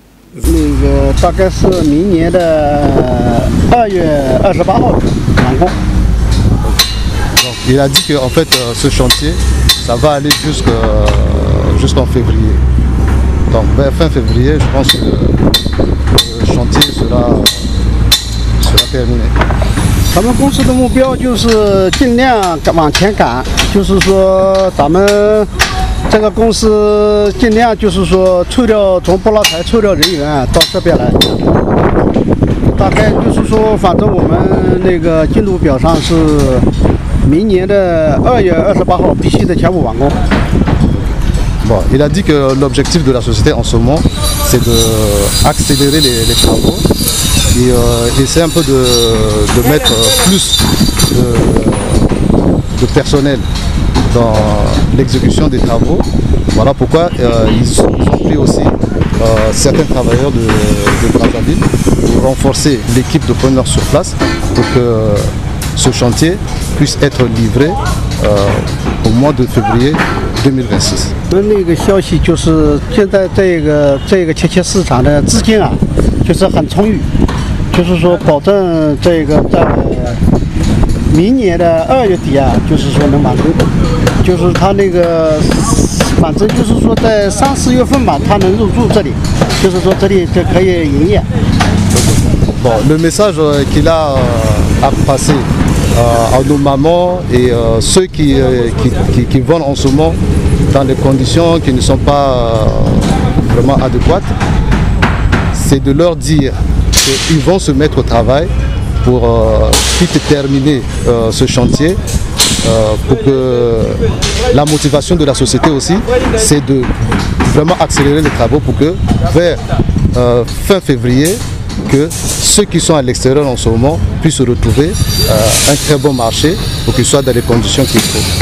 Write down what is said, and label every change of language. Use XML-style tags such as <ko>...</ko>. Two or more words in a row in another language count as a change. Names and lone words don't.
<fr>Il a dit que en fait, ce chantier, ça va aller jusqu'en février. Donc vers fin février, je pense que le chantier sera terminé.</fr> <zh>咱们公司的目标就是尽量往前赶，就是说咱们这个公司尽量就是说抽调从不拉台抽调人员到这边来，大概就是说，反正我们那个进度表上是明年的2月28号必须得全部完工。</zh> <fr>Bon, il a dit que l'objectif de la société en ce moment, c'est d'accélérer les travaux et essayer un peu de mettre plus de personnel dans l'exécution des travaux. Voilà pourquoi ils ont pris aussi certains travailleurs de Brazzaville pour renforcer l'équipe de preneurs sur place pour que ce chantier puisse être livré au mois de février 2026。</fr> <zh>那个消息就是现在这个切切市场的资金啊，就是很充裕，就是说保证这个在明年的2月底啊，就是说能完工，就是他那个反正就是说在3、4月份吧，他能入住这里，就是说这里就可以营业。</zh> <fr>Bon, le message qu'il a à passer à nos mamans et ceux qui vendent en ce moment dans des conditions qui ne sont pas vraiment adéquates, c'est de leur dire qu'ils vont se mettre au travail pour vite terminer ce chantier, pour que la motivation de la société aussi, c'est de vraiment accélérer les travaux pour que vers fin février, que ceux qui sont à l'extérieur en ce moment puissent retrouver un très bon marché pour qu'ils soient dans les conditions qu'il faut.</fr>